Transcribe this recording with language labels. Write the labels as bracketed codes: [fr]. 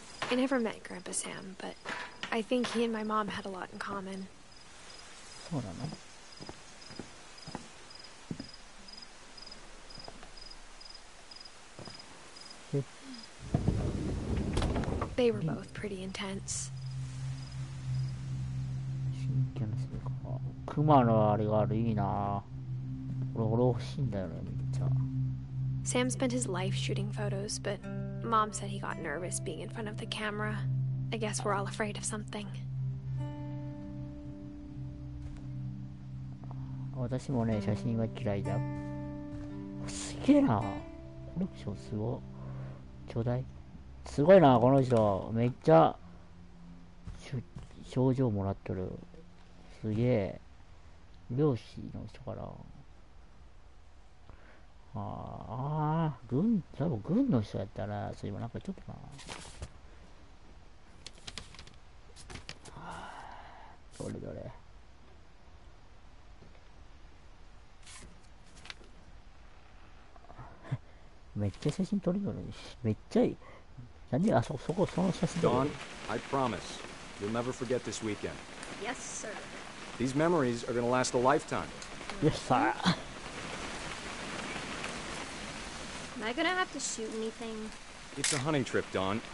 [en] I never met Grandpa Sam, but I think he and my mom had a lot in common. [ja] そうなの [en] ？They were both pretty intense. [ja] 真剣なするか。熊のあれがある、いいな。俺欲しいんだよね、めっちゃ。 [en] Sam spent his life shooting photos, but Mom said he got nervous being in front of the camera. I guess we're all afraid of something. [ja] 私もね、写真は嫌いだ。すげえな。コレクションすごい。巨大。すごいな、この人。めっちゃ、賞状もらってる。すげえ。漁師の人かな。多分軍の人やったら、そういえばなんかちょっとな。どれどれ。めっちゃ写真撮るよね。めっちゃいい。なんでその写真撮る [en] Dawn, I promise, you'll never forget this weekend. Yes, sir. These memories are gonna last a lifetime. Yes, sir. Am I gonna have to shoot anything? It's a hunting trip, Dawn.